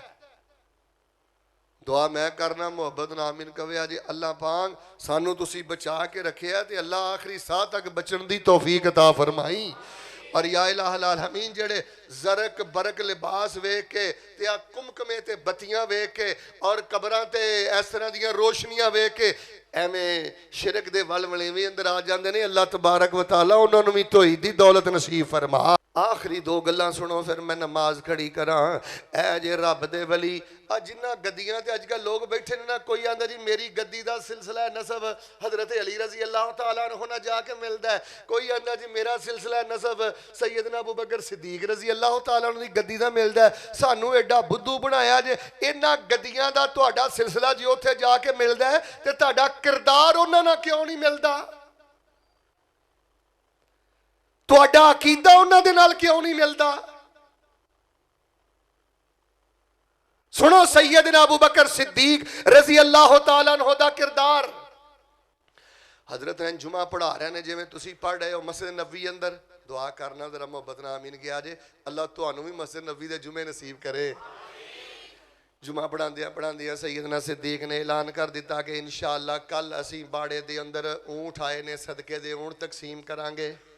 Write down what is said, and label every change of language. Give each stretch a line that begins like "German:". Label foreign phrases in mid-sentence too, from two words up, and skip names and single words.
Punjabi: دعا میں کرنا محبت نامن کوے جی اللہ پاک سانوں تسی بچا کے رکھے تے اللہ آخری ساہ تک بچن دی توفیق عطا فرمائی. اور
Arabic: يا إله العالمين
Punjabi: جیہڑے زرق برق لباس ویکھ کے تے آ قمقمے تے بتیاں ویکھ کے اور قبراں تے اس طرح دیاں روشنیاں ویکھ کے ایویں شرک دے ول ولیوے اندر آ جاندے نے.
Arabic: الله تبارك وتعالى
Punjabi: اوہناں نوں وی توئی دی دولت نصیب فرما. آخری دو گلاں سنو فیر میں نماز کھڑی کراں۔ اے جے رب دے ولی آ جنہاں گدیاں تے اج کل لوک بیٹھے نے ناں، کوئی آندا جی میری گدی دا سلسلہ نسب حضرت علی
Arabic: رضي الله تعالى عنه
Punjabi: نال جا کے ملدا ہے، کوئی آندا جی میرا سلسلہ نسب سیدنا ابو بکر صدیق
Arabic: رضي الله تعالى عنه
Punjabi: دی گدی دا ملدا ہے. سانوں ایڈا بدھو بنایا جے انہاں گدیاں دا تہاڈا سلسلہ جے اوتھے جا کے ملدا ہے تے تہاڈا کردار اوہناں نال کیوں نہیں ملدا? تہاڈا عقیدہ اوہناں دے نال کیوں نہیں ملدا? سنو سیدنا ابو بکر صدیق
Arabic: رضي الله تعالى عنه
Punjabi: دا کردار. حضرت جمعہ پڑھا رہے نے جویں تسیں پڑھ رہے ہو مسجد نبوی اندر، دعا کرنا ذرا محبت نال آمین گیا جے اللہ تہانوں بھی مسجد نبوی دے جمعے نصیب کرے. جمعہ پڑھاندیاں پڑھاندیاں سیدنا صدیق نے اعلان کر دتا کہ انشاءاللہ کل اسیں باڑے دے اندر اونٹ آئے نے، صدقے دے اونٹ تقسیم کراں گے.